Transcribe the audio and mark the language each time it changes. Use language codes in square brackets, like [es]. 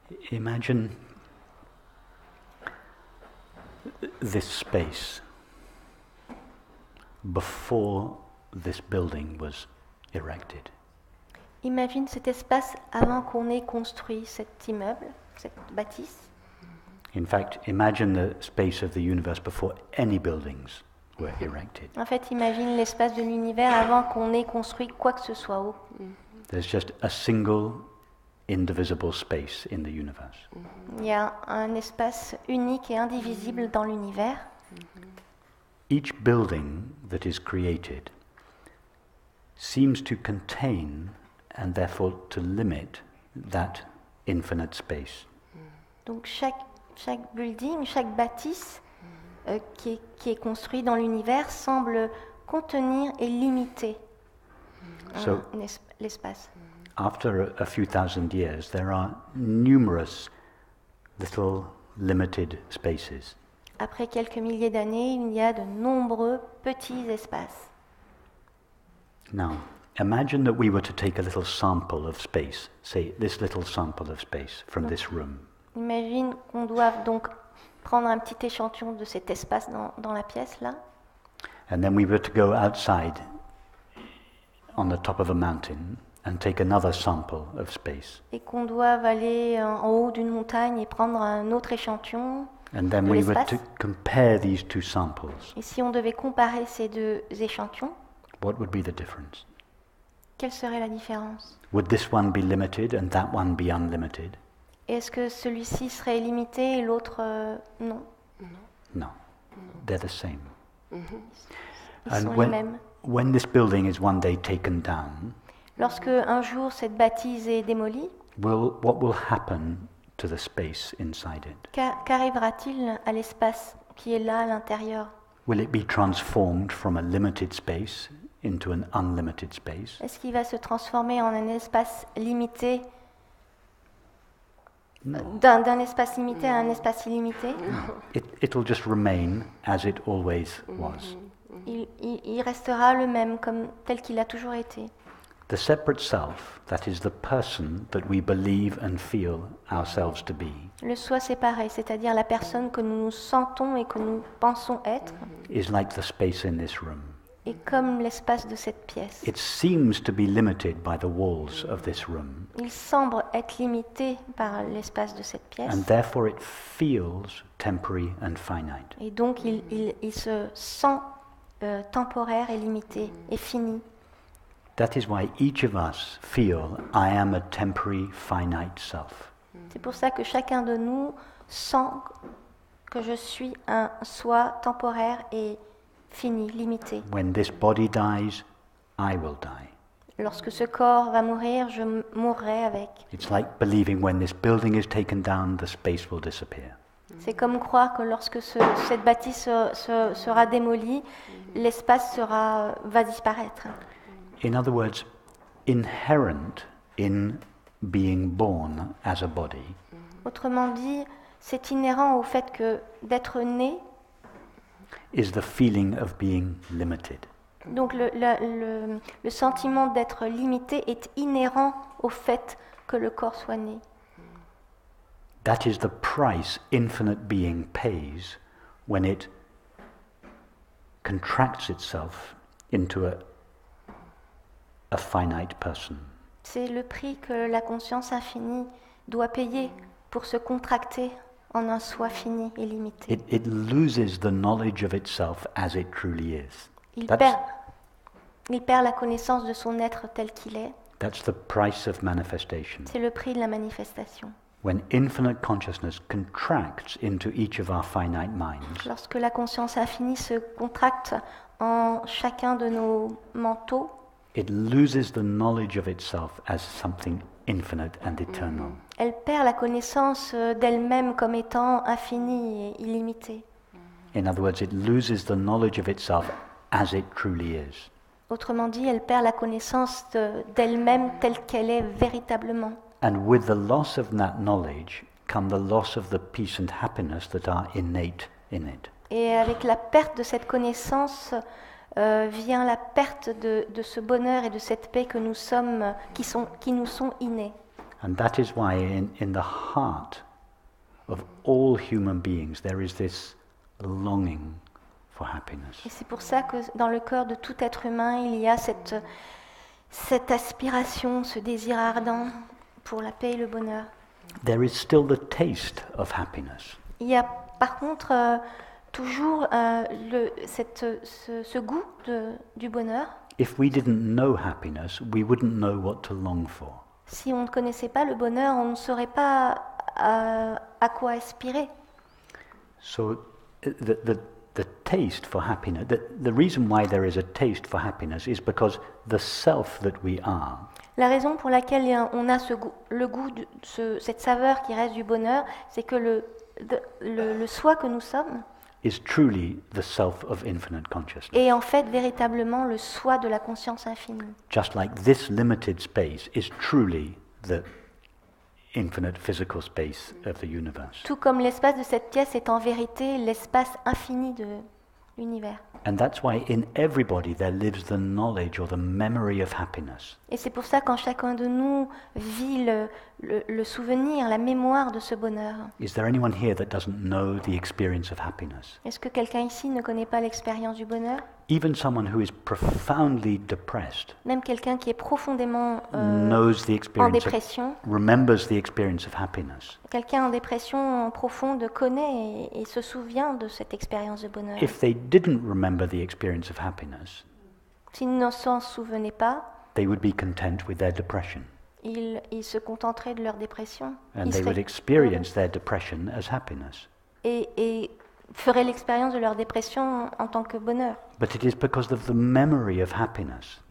[en] Imagine this space before this building was erected. [fr] Imagine cet espace avant qu'on ait construit cet immeuble, cette bâtisse. [en] In fact, imagine the space of the universe before any buildings were erected. [fr] En fait, imagine l'espace de l'univers avant qu'on ait construit quoi que ce soit haut. [en] There's just a single indivisible space in the universe. [fr] Il y a un espace unique et indivisible dans l'univers. [en] Each building that is created seems to contain and therefore to limit that infinite space. [fr] Donc chaque building, chaque bâtisse qui est construit dans l'univers semble contenir et limiter [en] So- [fr] l'espace. [en] After a few thousand years, there are numerous little limited spaces. [fr] Après quelques milliers d'années, il y a de nombreux petits espaces. [en] Now, imagine that we were to take a little sample of space, say this little sample of space from this room. [fr] Imagine qu'on doive donc prendre un petit échantillon de cet espace dans la pièce là, [en] And then we were to go outside on the top of a mountain and take another sample of space. [fr] et qu'on doive aller en haut d'une montagne et prendre un autre échantillon. [en] And then [fr] De [en] we were [fr] l'espace. [en] to compare these two samples. [fr] Et si on devait comparer ces deux échantillons, [en] What would be the difference? [fr] quelle serait la différence? [en] Would this one be limited and that one be unlimited? [fr] Est-ce que celui-ci serait limité et l'autre non? [en] No. They're the same. [fr] Ils [en] And [fr] sont les [en] when- [fr] mêmes. [en] When this building is one day taken down, [fr] Lorsque un jour cette bâtisse est démolie, [en] what will happen to the space inside it? [fr] qu'arrivera-t-il à l'espace qui est là à l'intérieur? [en] Will it be transformed from a limited space into an unlimited space? [fr] Est-ce qu'il va se transformer en un espace limité, [en] No. [fr] d'un espace limité à un espace illimité? [en] It'll just remain as it always was. [fr] Il restera le même, comme tel qu'il a toujours été. [en] The separate self, that is the person that we believe and feel ourselves to be, [fr] Le soi séparé, c'est-à-dire la personne que nous nous sentons et que nous pensons être, [en] is like the space in this room. [fr] est comme l'espace de cette pièce. [en] It seems to be limited by the walls of this room, [fr] Il semble être limité par l'espace de cette pièce, [en] and therefore it feels temporary and finite. [fr] et donc il se sent temporaire et limité et fini. [en] That is why each of us feel I am a temporary, finite self. [fr] C'est pour ça que chacun de nous sent que je suis un soi temporaire et fini, limité. [en] When this body dies, I will die. [fr] Lorsque ce corps va mourir, je mourrai avec. [en] It's like believing when this building is taken down, the space will disappear. [fr] C'est comme croire que lorsque cette bâtisse sera démolie, l'espace va disparaître. [en] In other words, inherent in being born as a body [fr] Autrement dit, c'est inhérent au fait que d'être né, [en] is the feeling of being limited. [fr] donc le sentiment d'être limité est inhérent au fait que le corps soit né. [en] That is the price infinite being pays when it contracts itself into a finite person. [fr] C'est le prix que la conscience infinie doit payer pour se contracter en un soi fini et limité. [en] It loses the knowledge of itself as it truly is. [fr] Il [en] That's- [fr] perd la connaissance de son être tel qu'il est. [en] That's the price of manifestation. [fr] C'est le prix de la manifestation. [en] When infinite consciousness contracts into each of our finite minds, [fr] Lorsque la conscience infinie se contracte en chacun de nos mentaux, [en] it loses the knowledge of itself as something infinite and eternal. [fr] elle perd la connaissance d'elle-même comme étant infinie et illimitée. [en] In other words, it loses the knowledge of itself as it truly is. [fr] Autrement dit, elle perd la connaissance d'elle-même telle qu'elle est véritablement. [en] And with the loss of that knowledge come the loss of the peace and happiness that are innate in it. [fr] Et avec la perte de cette connaissance vient la perte de ce bonheur et de cette paix que nous sommes, qui nous sont innés. [en] And that is why in the heart of all human beings there is this longing for happiness. [fr] Et c'est pour ça que dans le cœur de tout être humain, il y a cette aspiration, ce désir ardent pour la paix et le bonheur. [en] There is still the taste of happiness. [fr] Il y a par contre toujours ce goût du bonheur. [en] If we didn't know happiness, we wouldn't know what to long for. [fr] Si on ne connaissait pas le bonheur, on ne saurait pas à quoi aspirer. [en] So the taste for happiness, the reason why there is a taste for happiness is because the self that we are [fr] La raison pour laquelle on a le goût, cette saveur qui reste du bonheur, c'est que le soi que nous sommes [en] is truly the self of infinite consciousness. [fr] est en fait véritablement le soi de la conscience infinie. [en] Just like this limited space is truly the infinite physical space of the universe. [fr] Tout comme l'espace de cette pièce est en vérité l'espace infini de l'univers. [en] And that's why in everybody there lives the knowledge or the memory of happiness. [fr] Et c'est pour ça qu'en chacun de nous vit le souvenir, la mémoire de ce bonheur. [en] Is there anyone here that doesn't know the experience of happiness? [fr] Est-ce que quelqu'un ici ne connaît pas l'expérience du bonheur? [en] Even someone who is profoundly depressed [fr] Même quelqu'un qui est profondément [en] knows the [fr] en [en] experience [fr] dépression, [en] remembers the experience of happiness. [fr] quelqu'un en dépression profonde connaît et se souvient de cette expérience de bonheur. [en] If they didn't remember the experience of happiness, [fr] S'ils ne s'en souvenaient pas, [en] they would be content with their depression. [fr] ils se contenteraient de leur dépression. [en] And [fr] Ils [en] they would [fr] seraient- [en] experience their depression as happiness. [fr] et feraient l'expérience de leur dépression en tant que bonheur. [en] But it is because of the memory of happiness